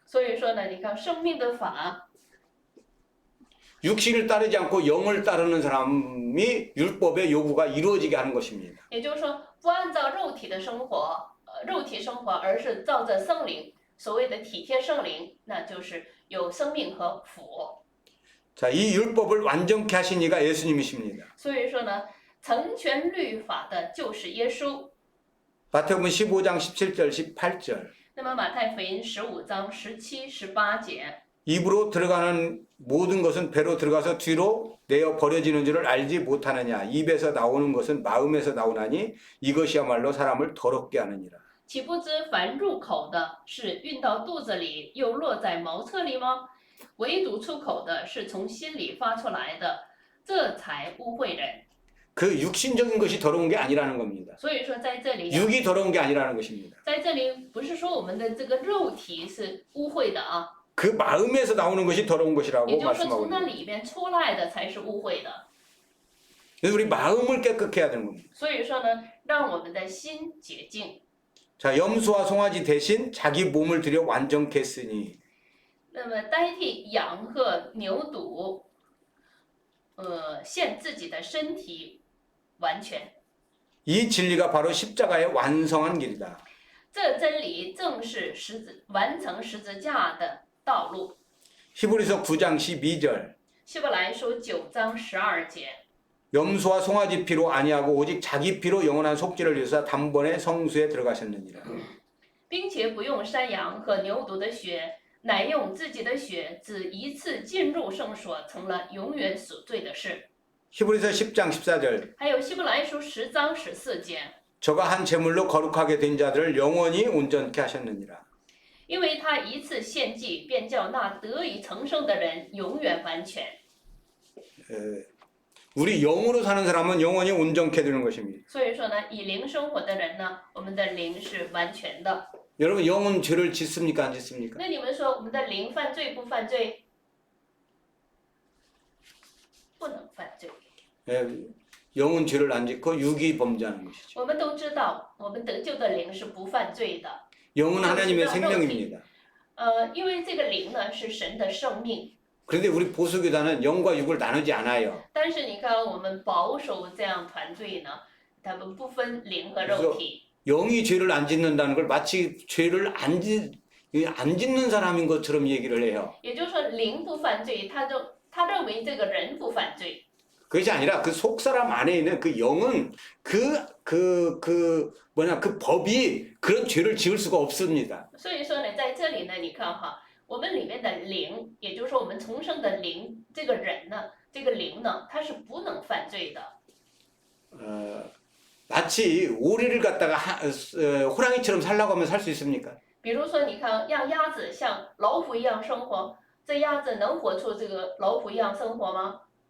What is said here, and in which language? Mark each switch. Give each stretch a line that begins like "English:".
Chinese: 所以说呢，你看生命的法，
Korean: 육신을 따르지 않고 영을 따르는 사람이 율법의 요구가 이루어지게 하는 것입니다.
Chinese: 也就是说不按照肉体的生活，肉体生活，而是照着圣灵，所谓的体贴圣灵，那就是有生命和福。
Korean: 자, 이 율법을 완전케 하신 이가 예수님이십니다.
Chinese: 所以说呢，成全律法的就是耶稣。
Korean: 마태복음 15장 17절 18절
Chinese: 那么马太福音15章17、18节，
Korean: 입으로 들어가는 모든 것은 배로 들어가서 뒤로 내어 버려지는 줄을 알지 못하느냐. 입에서 나오는 것은 마음에서 나오나니 이것이야말로 사람을 더럽게 하느니라.
Chinese: 岂不知凡入口的是运到肚子里，又落在茅厕里吗？唯独出口的是从心里发出来的，这才污秽人。
Korean: 그 육신적인 것이 더러운 게 아니라는 겁니다.
Chinese: 所以说，在这里，
Korean: 육이 더러운 게 아니라는 것입니다.
Chinese: 在这里不是说我们的这个肉体是污秽的啊，
Korean: 그 마음에서 나오는 것이 더러운
Chinese: 也
Korean: 것이라고
Chinese: 就是说
Korean: 말씀하고
Chinese: 从那
Korean: 있습니다.
Chinese: 里边出来的才是污秽的。
Korean: 그래서 우리 마음을 깨끗게 해야 되는 겁니다.
Chinese: 所以说呢，让我们的心洁净。
Korean: 자, 염소와 송아지 대신 자기 몸을 들여 완전케 했으니
Chinese: 那么代替羊和牛犊，献自己的身体完全。
Korean: 이 진리가 바로 십자가의 완성한 길이다.
Chinese: 这真理正是完成十字架的道路。
Korean: 히브리서 9장 12절
Chinese: 希伯来书9章12节，
Korean: 염소와 송아지 피로 아니하고 오직 자기 피로 영원한 속죄를 위해서 단번에 성수에 들어가셨느니라.
Chinese: 并且不用山羊和牛犊的血，乃用自己的血，只一次进入圣所，成了永远赎罪的事。
Korean: 히브리서 10장 14절
Chinese: 还有希伯来书10章14节，
Korean: 저가 한 제물로 거룩하게 된 자들을 영원히 온전케 하셨느니라.
Chinese: 因为他一次献祭，便叫那得以成圣的人永远完全。
Korean: 우리 영으로 사는 사람은 영원히 온전케 되는 것입니다.
Chinese: 所以说呢，以灵生活的人呢，我们的灵是完全的。
Korean: 여러분 영은 죄를 짓습니까 안 짓습니까?
Chinese: 那你们说我们的灵犯罪不犯罪？不能犯罪。
Korean: 영은 죄를 안 짓고 육이 범죄하는 것이죠.
Chinese: 我们都知道，我们得救的灵是不犯罪的。
Korean: 영은 하나님의 생명입니다.
Chinese: 因为这个灵呢是神的生命。
Korean: 그런데 우리 보수교단은 영과 육을 나누지 않아요.
Chinese: 但是你看，我们保守这样团队呢，他们不分灵和肉体。
Korean: 영이 죄를 안 짓는다는 걸 마치 죄를 안 짓는 사람인 것처럼 얘기를 해요.
Chinese: 也就是说，灵不犯罪，他认为这个人不犯罪。
Korean: 그것이 아니라 그 속사람 안에 있는 그 영은 그 그 법이 그런 죄를 지을 수가 없습니다.
Chinese: 所以说呢，在这里呢，你看哈，我们里面的灵，也就是说我们重生的灵，这个人呢，这个灵呢，他是不能犯罪的。
Korean: 마치 오리를 갖다가 호랑이처럼 살라고 하면 살 수 있습니까?
Chinese: 比如说，你看让鸭子像老虎一样生活，这鸭子能活出这个老虎一样生活吗？